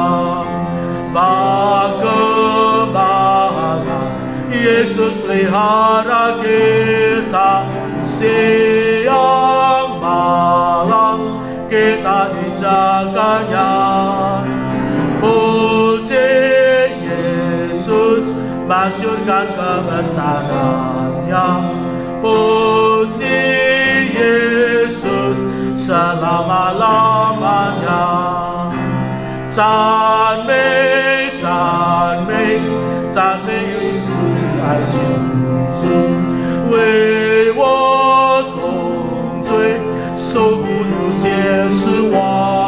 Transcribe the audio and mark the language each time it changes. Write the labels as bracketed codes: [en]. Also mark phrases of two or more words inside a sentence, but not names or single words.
[id] Bagaimana Yesus pelihara kita, siang malam kita dijaganya. Puji Yesus, masyurkan kebesaran-Nya. Puji Yesus selama-lamanya. [zh] 赞美赞美赞美耶稣亲爱救主，为我重罪受苦流血是我